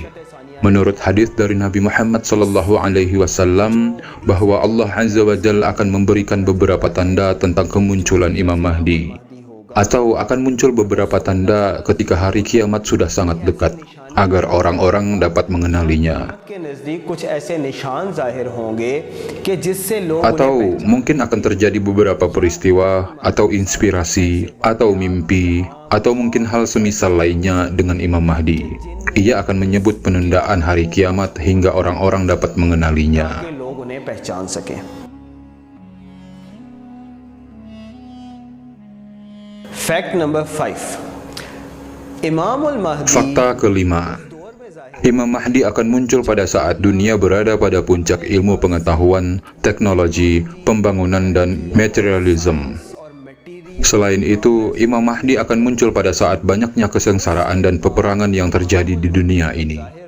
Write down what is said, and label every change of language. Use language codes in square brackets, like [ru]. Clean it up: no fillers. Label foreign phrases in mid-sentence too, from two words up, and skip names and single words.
[id] Menurut hadis dari Nabi Muhammad SAW bahwa Allah [ar] عز وجل [id] akan memberikan beberapa tanda tentang kemunculan Imam Mahdi. Atau akan muncul beberapa tanda ketika hari kiamat sudah sangat dekat. agar orang-orang dapat mengenalinya. [hi] के नजदीक कुछ ऐसे निशान जाहिर होंगे कि जिससे लोग [id] Atau mungkin akan terjadi beberapa peristiwa atau inspirasi atau mimpi atau mungkin hal semisal lainnya dengan Imam Mahdi. Ia akan menyebut penundaan hari kiamat hingga orang-orang dapat mengenalinya. [hi] के लोग उन्हें पहचान सकें। [en] fact number [hi] 5, इमामुल महदी [id] Fakta kelima, Imam Mahdi akan muncul pada saat dunia berada pada puncak ilmu pengetahuan, teknologi, pembangunan, dan materialism. Selain itu, Imam Mahdi akan muncul pada saat banyaknya kesengsaraan dan peperangan yang terjadi di dunia ini.